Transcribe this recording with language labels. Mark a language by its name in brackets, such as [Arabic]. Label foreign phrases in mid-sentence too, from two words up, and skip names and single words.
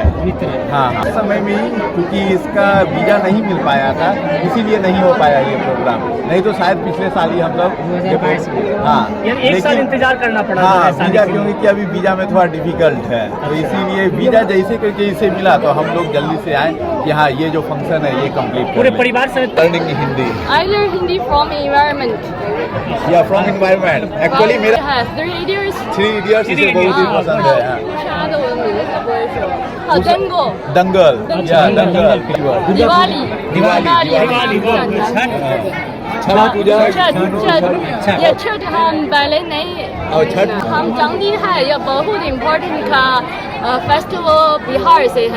[Hindi] हाँ, इस समय में ही क्योंकि इसका वीजा नहीं मिल पाया था, इसीलिए नहीं हो पाया ये प्रोग्राम, नहीं तो शायद पिछले साल ही हम लोग हाँ एक साल इंतजार करना पड़ा। हाँ वीजा, क्योंकि अभी वीजा में थोड़ा डिफिकल्ट है तो इसीलिए वीजा जैसे करके इसे मिला तो हम लोग जल्दी से आए कि हाँ ये जो फंक्शन है ये कंप्लीट पूरे परिवार से [English] learning Hindi. I learn Hindi from environment. या from environment actually मेरा [Hindi] हाँ, 3 idiots. 3 इडियट्स इसे बहुत ही पसंद है। [Chinese] 他的我名字不会说。好 ，Django。 [Hindi] दंगल या दंगल दिवाली। दिवाली छठ पूजा छठ ये छठ हम पहले नहीं। और छठ हम जानती है ये बहुत इम्पोर्टेंट का फेस्टिवल बिहार से है।